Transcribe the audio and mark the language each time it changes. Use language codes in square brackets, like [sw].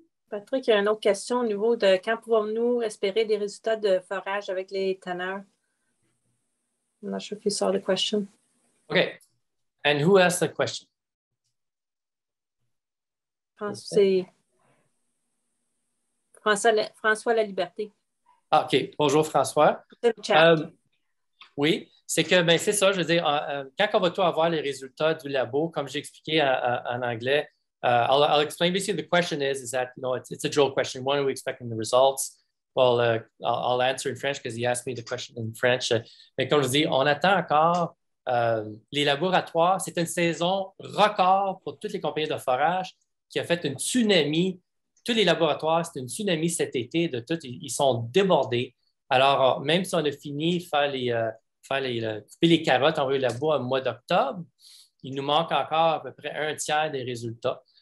[fr] Patrick, il y a une autre question au niveau de quand pouvons-nous espérer des résultats de forage avec les tanneurs? [en] I'm not sure if you saw the question. Okay. And who asked the question? [fr] C'est François Laliberté. Ah, OK. Bonjour, François. Oui, c'est que, ben, c'est ça, je veux dire, quand on va tout avoir les résultats du labo, comme j'ai expliqué en anglais, [en] I'll explain. Basically, the question is that, you know, it's a drill question. When are we expecting the results? Well, I'll answer in French because he asked me the question in French. [fr] Mais comme je dis, on attend encore les laboratoires. C'est une saison record pour toutes les compagnies de forage qui a fait une tsunami. Tous les laboratoires, c'est une tsunami cet été de tout. Ils sont débordés. Alors, même si on a fini de couper les carottes, envoyer le labo au mois d'octobre, il nous manque encore à peu près un tiers des résultats.